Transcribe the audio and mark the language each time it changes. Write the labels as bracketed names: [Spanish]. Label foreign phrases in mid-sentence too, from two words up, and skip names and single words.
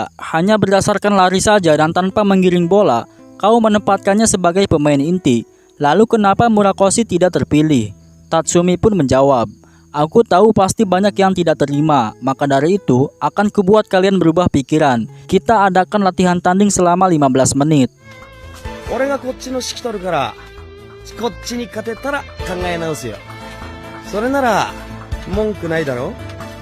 [Indonesian] Hanya berdasarkan lari saja dan tanpa menggiring bola, kau menempatkannya sebagai pemain inti. Lalu kenapa Murakoshi tidak terpilih?" Tatsumi pun menjawab, "Aku tahu pasti banyak yang tidak terima, maka dari itu akan kubuat kalian berubah pikiran. Kita adakan latihan tanding selama 15 menit. [Japanese] 俺がこっちの指揮取るから、こっちに勝てたら考え直すよ。それなら文句ないだろ?"